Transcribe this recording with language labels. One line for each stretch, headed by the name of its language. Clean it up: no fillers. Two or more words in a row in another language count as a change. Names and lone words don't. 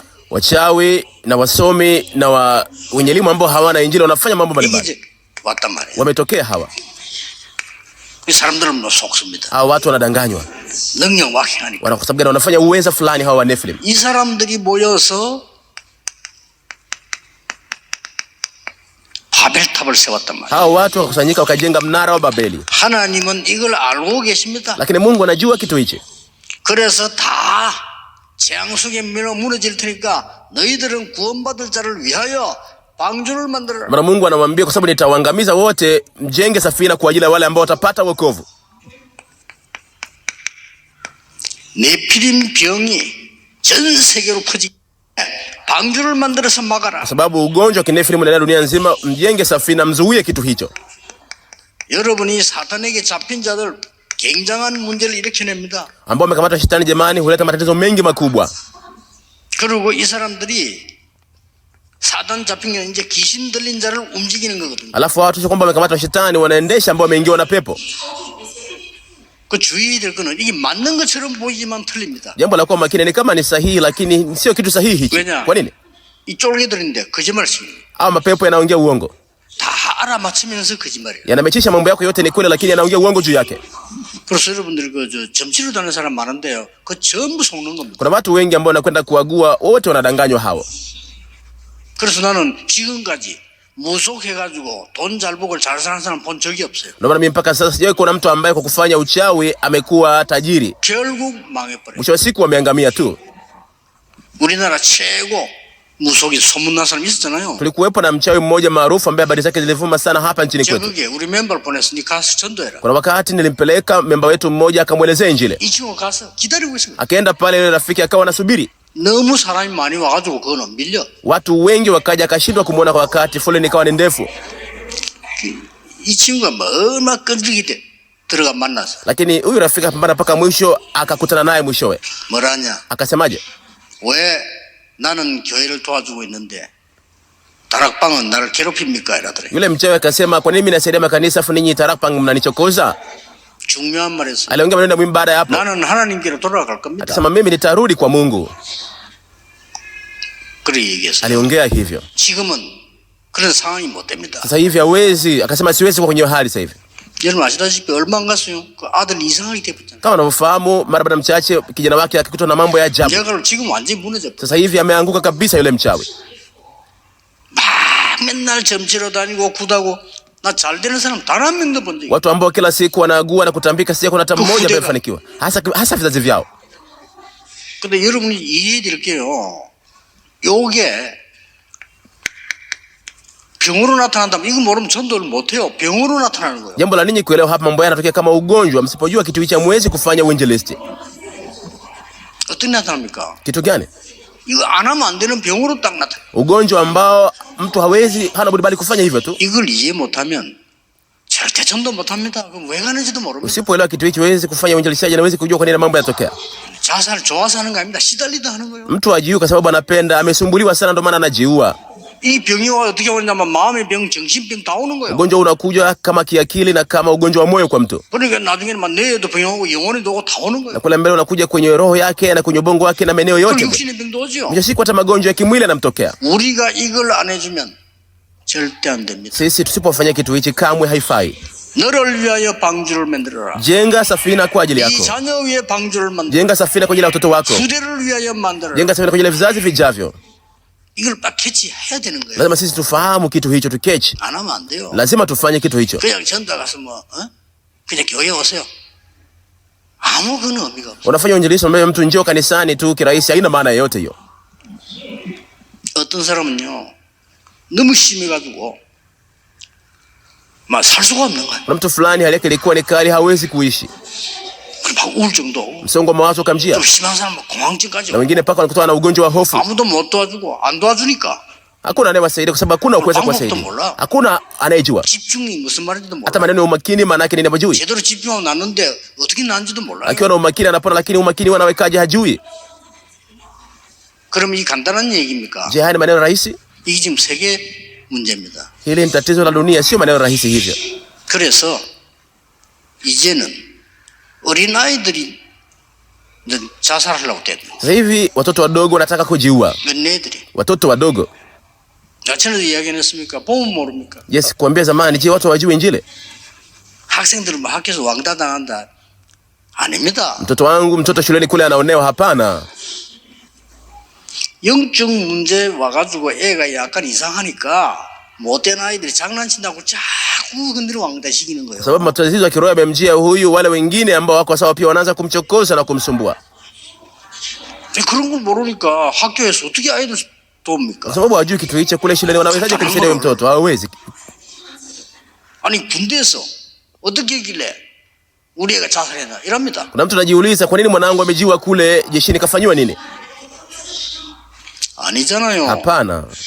Swahili: Wachawi na wasomi na wenye elimu ambao hawana injili wanafanya mambo
Korean: 이게
Swahili: mbalimbali.
Korean: 이제 왔단 말이에요.
Swahili: Wametokea hawa.
Korean: 이 사람들은 뭐 속습니다.
Swahili: Hawa watu wanadanganywa.
Korean: 능력 wak행하니까.
Swahili: Kwa sababu wanafanya uweza fulani hawa wa Nephilim.
Korean: 이 사람들이 모여서 바벨탑을 세웠단 말이에요.
Swahili: Hawa watu wakakusanyika wakajenga mnara wa Babeli.
Korean: 하나님은 이걸 알고 계십니다.
Swahili: Lakini Mungu anajua kitu hichi.
Korean: 그래서 다 재앙 속에 무너질 테니까 너희들은 구원받을 자를 위하여 방주를 만들어라.
Swahili: Maana Mungu anamwambia kwa sababu nitawaangamiza wote, mjenge safina kwa ajili ya wale ambao watapata wokovu.
Korean: 네피림 병이 전 세계로 퍼지게 방주를 만들어서 막아라.
Swahili: Kwa sababu ugonjwa wa kinefilimu unaenea dunia nzima, mjenge safina, mzuie kitu hicho.
Korean: 여러분이 사탄에게 잡힌 자들 굉장한 문제를 일으켜냅니다.
Swahili: Ambao wamekamatwa shetani, jamani, huleta matatizo mengi makubwa.
Korean: 그리고 이 사람들이 사단 잡힌 게 이제 귀신 들린 자를 움직이는 거거든요.
Swahili: Alafu watu sio kwamba wamekamatwa shetani, wanaendesha ambao wameingiwa na pepo.
Korean: 그 주의해야 될 거는 이게 맞는 것처럼 보이지만 틀립니다.
Swahili: Jambo la kuwa makini ni kama ni sahihi, lakini sio kitu sahihi hichi.
Korean: 왜냐?
Swahili: Kwa nini?
Korean: 이 쫄개들인데 거짓말 치는
Swahili: Au mapepo yanaongea uongo.
Korean: 다 알아맞히면서 거짓말이에요.
Swahili: Yanamechisha mambo yako yote ni kweli, lakini yanaongea uongo juu yake.
Korean: 그래서 여러분들이 저 점치러 다니는 사람 많은데요. 그 전부 속는 겁니다.
Swahili: Kuna watu wengi ambao wanakwenda kuagua, wote wanadanganywa hao.
Korean: 그래서 나는 지금까지 무속해가지고 돈 잘 벌고 잘 사는 사람 본 적이 없어요.
Swahili: Ndio maana mimi mpaka sasa sijawahi kuona mtu ambaye kwa kufanya uchawi amekuwa tajiri.
Korean: 결국 망해버려요.
Swahili: Mwisho wa siku wameangamia tu.
Korean: 우리나라 최고 무속인 소문난 사람 있었잖아요.
Swahili: Tulikuwepo na mchawi mmoja maarufu ambaye habari zake zilivuma sana hapa nchini
Korean: 제가
Swahili: kwetu.
Korean: 그게 우리 멤버를 보내서 니 가서 전도해라.
Swahili: Kuna wakati nilimpeleka memba wetu mmoja akamwelezea Injili.
Korean: 이 친구 가서 기다리고 있어요.
Swahili: Akaenda pale, yule rafiki akawa anasubiri.
Korean: 너무 사람이 많이 와가지고 그거는 밀려.
Swahili: Watu wengi wakaja, akashindwa kumuona kwa wakati, foleni ikawa ni ndefu.
Korean: 이 친구가 뭐 얼마나 끈질기 때 들어가 만났어.
Swahili: Lakini huyu rafiki akapambana mpaka mwisho, akakutana naye mwishowe.
Korean: 뭐라냐?
Swahili: Akasemaje?
Korean: 왜 나는 교회를 도와주고 있는데 다락방은 나를 괴롭힙니까? 이러더래.
Swahili: Yule mchawi akasema, kwa nini mimi nasaidia makanisa afu ninyi Tarakpang mnanichokoza?
Korean: 중요한 말했어.
Swahili: Aliongea maneno muhimu baada ya hapo.
Korean: 나는 하나님께로 돌아갈 겁니다.
Swahili: Akasema mimi nitarudi kwa Mungu.
Korean: 그래 얘기했어.
Swahili: Aliongea hivyo.
Korean: 지금은 그런 상황이 못 됩니다.
Swahili: Sasa hivi hawezi, akasema siwezi kwa kwenye hali sasa hivi.
Korean: 여러분 아시다시피 얼마 안 갔어요. 그 아들 이상하게 됐잖아요.
Swahili: Kama unavyofahamu, mara baada mchache kijana wake akikutwa na mambo ya ajabu.
Korean: 내가 지금 완전히 무너져.
Swahili: Sasa hivi ameanguka kabisa yule mchawi.
Korean: 막 맨날 점치러 다니고 구다고 나 잘 되는 사람 단 한 명도 본 적이.
Swahili: Watu ambao kila siku wanaagua na kutambika, sija kuna hata mmoja ambaye amefanikiwa. Hasa vizazi vyao.
Korean: 근데 여러분이 이해해 드릴게요. 요게 병으로 나타난다면 이거 모르면 전도를 못 해요. 병으로 나타나는 거예요.
Swahili: Jambo la ninyi kuelewa hapa, mambo yanatokea kama ugonjwa. Msipojua kitu hicho hamwezi kufanya uinjilisti.
Korean: 어떻게 나타납니까?
Swahili: Kitu gani?
Korean: 이거 안 하면 안 되는 병으로 딱 나타나.
Swahili: Ugonjwa ambao mtu hawezi, hana budi bali kufanya hivyo tu.
Korean: 이걸 이해 못하면 절대 전도 못합니다. 그럼 왜 가는지도 모릅니다.
Swahili: Usipoelewa kitu hicho huwezi kufanya uinjilishaji na huwezi kujua kwa nini mambo yanatokea.
Korean: 자살 좋아서 하는 거 아닙니다. 시달리다 하는 거예요.
Swahili: Mtu ajiue kwa sababu anapenda, amesumbuliwa sana ndio maana anajiua.
Korean: 이 병이 와 어떻게 오냐면 마음의 병, 정신병 다 오는 거예요.
Swahili: Ugonjwa unakuja kama kiakili na kama ugonjwa wa moyo kwa mtu.
Korean: 그러니까 나중에는 막 뇌에도 병이 오고 영혼에도 오고 다 오는 거예요.
Swahili: Na kule mbele unakuja kwenye roho yake na kwenye ubongo wake na maeneo yote.
Korean: 육신의 병도 오죠.
Swahili: Mwisho siku hata magonjwa ya kimwili yanamtokea.
Korean: 우리가 이걸 안 해주면 절대 안 됩니다.
Swahili: Sisi tusipofanya kitu hichi kamwe haifai.
Korean: 너를 위하여 방주를 만들어라.
Swahili: Jenga safina kwa ajili
Korean: 이
Swahili: yako.
Korean: 자녀 위에 방주를 만들어라.
Swahili: Jenga safina kwa ajili ya watoto wako.
Korean: 후대를 위하여 만들어라.
Swahili: Jenga safina kwa ajili ya vizazi vijavyo.
Korean: 이걸 딱 캐치해야 되는 거예요.
Swahili: Lazima sisi tufahamu kitu hicho, tukechi.
Korean: 안 하면 안 돼요.
Swahili: Lazima tufanye kitu hicho.
Korean: 그냥 전도 가서 뭐 그냥 교회 오세요. 아무 그런 의미가 없어요.
Swahili: Unafanya uinjilisti ambaye mtu njoo kanisani tu kirahisi, haina maana yoyote hiyo.
Korean: 어떤 사람은요 너무 심해가지고 막 살 수가 없는 거야.
Swahili: Kuna mtu fulani hali yake ilikuwa ni kali, hawezi kuishi.
Korean: 막 우울증도 오고.
Swahili: Msongo wa mawazo ukamjia.
Korean: 좀 심한 사람은 공황증까지
Swahili: Na
Korean: 오고.
Swahili: wengine paka wanakutana na ugonjwa wa hofu.
Korean: 아무도 못 도와주고 안 도와주니까
Swahili: Hakuna anayewasaidia kwa sababu hakuna kuweza kuwasaidia. Hakuna anayejua.
Korean: 집중이 무슨 말인지도
Swahili: Hata
Korean: 몰라.
Swahili: maneno ya umakini maana yake nini hajui.
Korean: 제대로 집중하고 났는데 어떻게 났는지도 몰라요.
Swahili: Akiwa na umakini anapona, lakini umakini wanawekaje hajui.
Korean: 그럼 이 간단한 얘기입니까?
Swahili: Je, haya ni maneno rahisi?
Korean: 이게 지금 세계 문제입니다.
Swahili: Hili ni tatizo la dunia, sio maneno rahisi hivyo.
Korean: 그래서 이제는 어린아이들이 자살하려고 돼.
Swahili: Sasa hivi watoto wadogo wanataka kujiua.
Korean: 몇네들이.
Swahili: Watoto wadogo.
Korean: 전에도 이야기했습니까? 보면 모릅니까?
Swahili: Yes, kuambia zamani, je, watu hawajui Injili?
Korean: 학생들은 막 학교에서 왕따 당한다. 아닙니다.
Swahili: Mtoto shuleni kule anaonewa, hapana.
Korean: 영적 문제 와가지고 애가 약간 이상하니까 못된 아이들이 장난친다고 자꾸 건드려 왕따시키는 거예요.
Swahili: Sababu matatizo ya kiroho yamemjia huyu, wale wengine ambao wako sawa pia wanaanza kumchokoza na kumsumbua.
Korean: 그런 걸 모르니까 학교에서 어떻게 아이들 돕니까?
Swahili: Kwa sababu hawajui kitu hicho, kule shuleni wanawezaje kumsaidia mtoto? Hawawezi.
Korean: 아니 군대에서 어떻게 했길래 우리 애가 자살했나 이럽니다.
Swahili: Kuna mtu anajiuliza, kwa nini mwanangu amejiua kule jeshini, kafanywa nini?
Korean: 아니잖아요.
Swahili: Hapana.